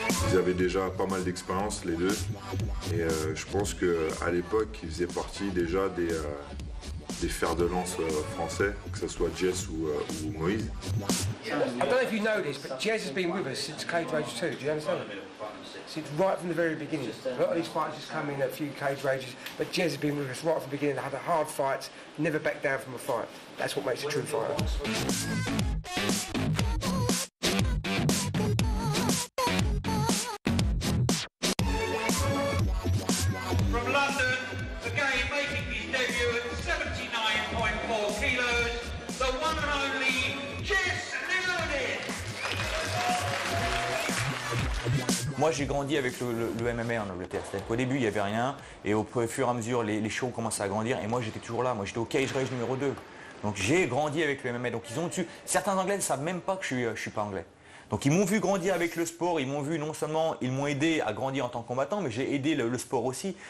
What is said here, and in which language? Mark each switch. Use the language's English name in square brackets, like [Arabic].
[French] Ils avaient déjà pas mal d'expérience les deux et je pense qu'à l'époque ils faisaient partie déjà des fers de lance français, que ce soit Jess ou Moïse. [English] I don't know if you know this, but Jez has been with us since Cage Rage 2, do you understand? Since right from the very beginning. A lot of these fighters just come in a few Cage Rages, but Jez has been with us right from the beginning, had a hard fight, never backed down from a fight. That's what makes a true fighter. From London, again making his debut at 79.4 kilos, the one and only Jess Leonis. [French] Moi j'ai grandi avec le MMA en Angleterre, c'est-à-dire qu'au début il n'y avait rien et au fur et à mesure les shows commençaient à grandir et moi j'étais toujours là, moi j'étais au Cage Rage numéro 2. Donc j'ai grandi avec le MMA, donc ils ont dessus. Certains Anglais ne savent même pas que je suis pas anglais. Donc ils m'ont vu grandir avec le sport, ils m'ont vu non seulement, ils m'ont aidé à grandir en tant que combattant, mais j'ai aidé le sport aussi.